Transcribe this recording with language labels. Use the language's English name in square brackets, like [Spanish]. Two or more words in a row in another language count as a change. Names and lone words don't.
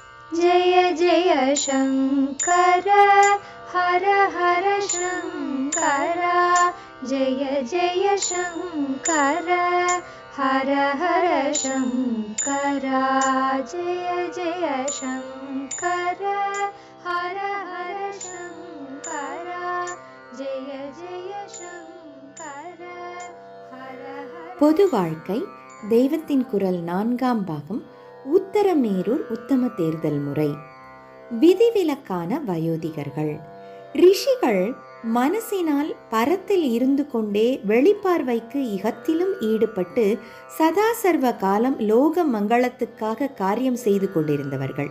[Sanskrit] जय जय शङ्कर हर हर शङ्कर जय जय शङ्कर हर हर शङ्कर जय जय शङ्कर हर हर शङ्कर जय जय शङ्कर हर हर. [Tamil] பொது வாழ்க்கை தெய்வத்தின் குரல் 4ஆம் பாகம். உத்தரமேரூர் உத்தம தேர்தல் முறை. விதிவிலக்கான வயோதிகர்கள். ரிஷிகள் மனசினால் பரத்தில் இருந்து கொண்டே வெளிப்பார்வைக்கு இகத்திலும் ஈடுபட்டு சதா சர்வ காலம் லோக மங்களத்துக்காக காரியம் செய்து கொண்டிருந்தவர்கள்.